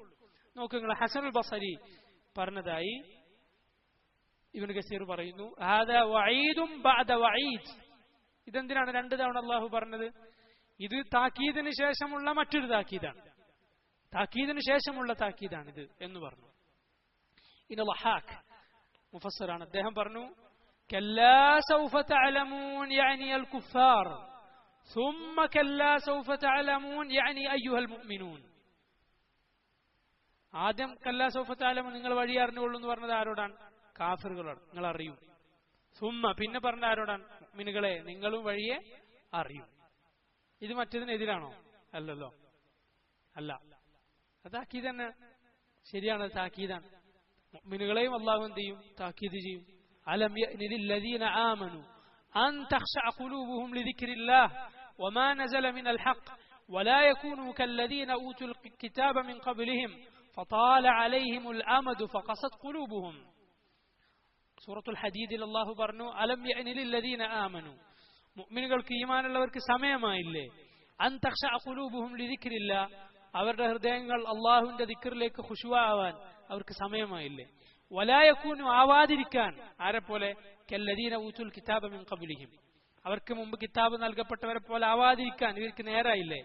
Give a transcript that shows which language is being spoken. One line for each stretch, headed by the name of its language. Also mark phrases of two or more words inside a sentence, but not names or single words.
Malayalam: നോക്കൂ, നിങ്ങൾ ഹസനുൽ ബസരി പറഞ്ഞതായി ഇബ്നു കസീർ പറയുന്നു,
Arabic: هذا وعيد بعد وعيد.
Malayalam: ഇതെന്തിനാണ് 2 തവണ അല്ലാഹു പറഞ്ഞത്? ഇത് താക്കീദിന് ശേഷമുള്ള മറ്റൊരു താക്കീദാണ്, താക്കീദിന് ശേഷമുള്ള താക്കീദാണിത് എന്ന് പറഞ്ഞു. ഇൻ ലഹാഖ് മുഫസ്സിറാണ്, അദ്ദേഹം പറഞ്ഞു
Arabic: كلا سوف تعلمون يعني الكفار ثم كلا سوف تعلمون يعني أيها المؤمنون.
Malayalam: ആദ്യം
Arabic: كلا سوف تعلمون
Malayalam: നിങ്ങൾ വഴി അറിഞ്ഞുകൊള്ളൂ എന്ന് പറഞ്ഞത് ആരോടാണ്? കാഫിറുകളോട്, നിങ്ങൾ അറിയും. സുമ്മ പിന്നെ പറഞ്ഞ ആരോടാണ്? മുഅ്മിനുകളെ നിങ്ങളും വഴിയെ അറിയും. ഇത് മറ്റതിനെതിരാണോ? അല്ലല്ലോ, അല്ല, അത് താക്കീത് തന്നെ, ശരിയാണ്, താക്കീതാണ്. മുഅ്മിനുകളെയും അല്ലാഹു എന്ത് ചെയ്യും? താക്കീത് ചെയ്യും.
Arabic: ألم يأن للذين آمنوا أن تخشع قلوبهم لذكر الله وما نزل من الحق ولا يكونوا كالذين أوتوا الكتاب من قبلهم فطال عليهم الأمد فقست قلوبهم. سورة الحديد الله برنو ألم يأن للذين آمنوا
Malayalam: മുഅ്മിനുകൾക്ക് ഈമാൻ ഉള്ളവർക്ക് സമയമായില്ലേ?
Arabic: أن تخشع قلوبهم لذكر الله,
Malayalam: അവരുടെ ഹൃദയങ്ങൾ അല്ലാഹുവിന്റെ ദിക്റിലേക്ക് ഖുശൂആവാൻ അവർക്ക് സമയമായില്ലേ?
Arabic: ولا يكونوا,
Malayalam: ആവാതിരിക്കാൻ ആരെപ്പോലെ?
Arabic: كالذين أوتوا الكتاب من قبلهم,
Malayalam: അവർക്ക് മുമ്പ് കിതാബ് നൽകപ്പെട്ടവരെ പോലെ ആവാതിരിക്കാൻ ഇവർക്ക് നേരായില്ലേ?